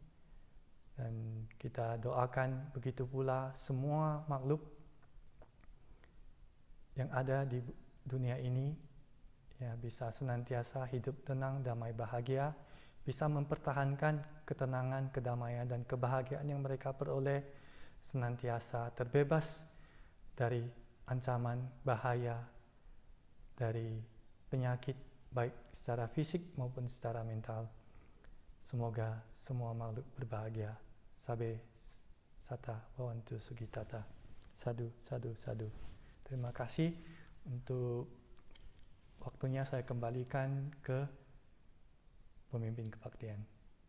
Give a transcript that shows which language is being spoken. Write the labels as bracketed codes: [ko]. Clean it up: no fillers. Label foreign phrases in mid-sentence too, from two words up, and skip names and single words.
[id] Dan kita doakan begitu pula semua makhluk yang ada di dunia ini, ya, bisa senantiasa hidup tenang, damai, bahagia, bisa mempertahankan ketenangan, kedamaian, dan kebahagiaan yang mereka peroleh, senantiasa terbebas dari ancaman bahaya, dari penyakit baik secara fisik maupun secara mental. Semoga semua makhluk berbahagia. [pi] Sabe sata bhavantu sugitata. Sadu, sadu, sadu. [id] Terima kasih untuk waktunya, saya kembalikan ke pemimpin kebaktian.